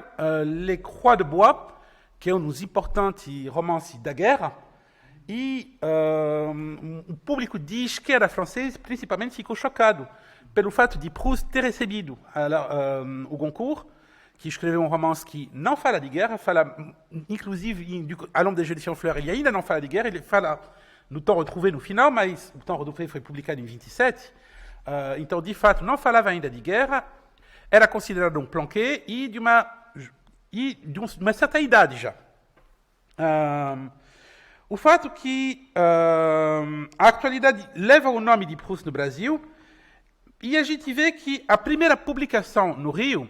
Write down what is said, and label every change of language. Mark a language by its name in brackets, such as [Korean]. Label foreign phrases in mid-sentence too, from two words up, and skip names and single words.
[Portuguese] Les Croix de Bois, que é um dos importantes romances da guerra, e um público de esquerda francês, principalmente, ficou chocado pelo fato de Proust ter recebido o Goncourt, que escreveu um romance que não fala de guerra, fala, inclusive, à l'ombre des Jeux de Fleur, ele ainda não fala de guerra, ele fala no Temps Retrouvé no final, mas o Temps Retrouvé foi publicado em 27, então, de fato, não falava ainda de guerra, era considerado um planqué e de uma certa idade já. O fato que a atualidade leva o nome de Proust no Brasil, e a gente vê que a primeira publicação no Rio